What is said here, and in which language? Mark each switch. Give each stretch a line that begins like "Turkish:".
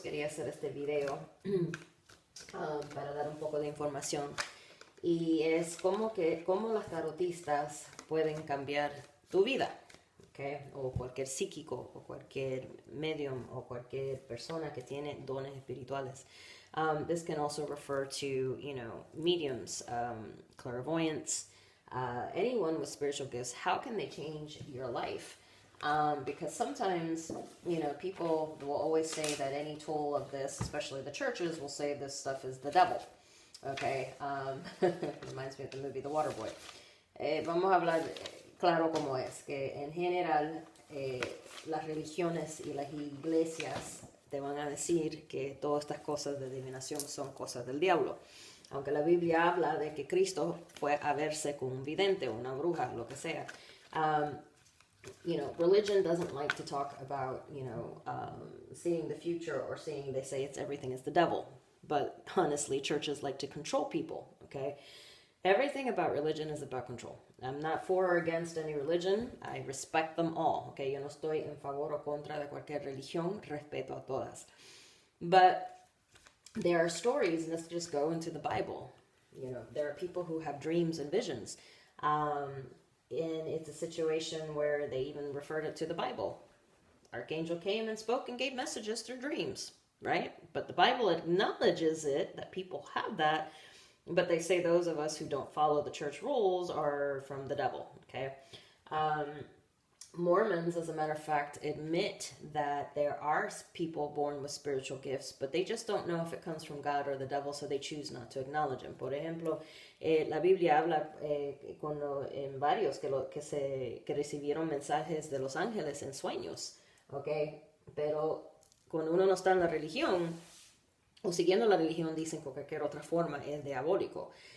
Spanish: Quería hacer este video para dar un poco de información. Y es cómo las tarotistas pueden cambiar tu vida. Okay? O cualquier psíquico, o cualquier medium, o cualquier persona que tiene dones espirituales.
English: This can also refer to, mediums, clairvoyants, anyone with spiritual gifts. How can they change your life? Because sometimes, people will always say that any tool of this, especially the churches, will say this stuff is the devil. Okay? Reminds me of the movie The Waterboy. Vamos a hablar claro como es, que en general las religiones y las iglesias te van a decir que todas estas cosas de adivinación son cosas del diablo. Aunque la Biblia habla de que Cristo fue a verse con un vidente o una bruja, lo que sea. Religion doesn't like to talk about, seeing the future or seeing, they say everything is the devil. But honestly, churches like to control people, okay? Everything about religion is about control. I'm not for or against any religion. I respect them all.
Spanish: Okay, yo no estoy en favor o contra de cualquier religión. Respeto a todas.
English: But there are stories. Let's just go into the Bible. There are people who have dreams and visions. And it's a situation where they even referred it to the Bible. Archangel came and spoke and gave messages through dreams, right? But the Bible acknowledges it, that people have that. But they say those of us who don't follow the church rules are from the devil, okay? Mormons, as a matter of fact, admit that there are people born with spiritual gifts, but they just don't know if it comes from God or the devil, so they choose not to acknowledge him.
Spanish: Por ejemplo, la Biblia habla en varios que recibieron mensajes de los ángeles en sueños, okay? Pero cuando uno no está en la religión, o siguiendo la religión, dicen que cualquier otra forma es diabólico.